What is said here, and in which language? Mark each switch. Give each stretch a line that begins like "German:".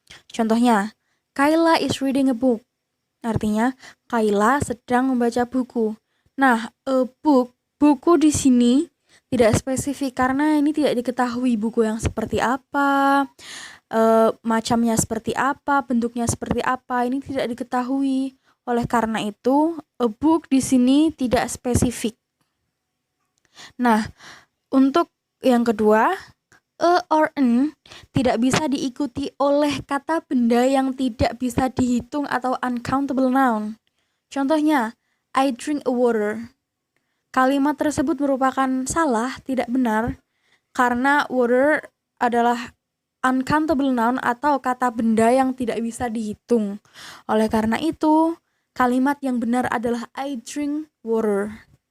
Indonesian: Contohnya,
English: Kayla is reading a book.
Indonesian: Artinya, Kayla sedang membaca buku. Nah,
English: a book,
Indonesian: buku di sini tidak spesifik karena ini tidak diketahui buku yang seperti apa, macamnya seperti apa, bentuknya seperti apa, ini tidak diketahui. Oleh karena itu,
English: a book
Indonesian: di sini tidak spesifik. Nah, untuk yang kedua, a or n tidak bisa diikuti oleh kata benda yang tidak bisa dihitung atau uncountable noun. Contohnya,
English: I drink a water.
Indonesian: Kalimat tersebut merupakan salah, tidak benar, karena water adalah uncountable noun atau kata benda yang tidak bisa dihitung. Oleh karena itu, kalimat yang benar adalah
English: I drink water.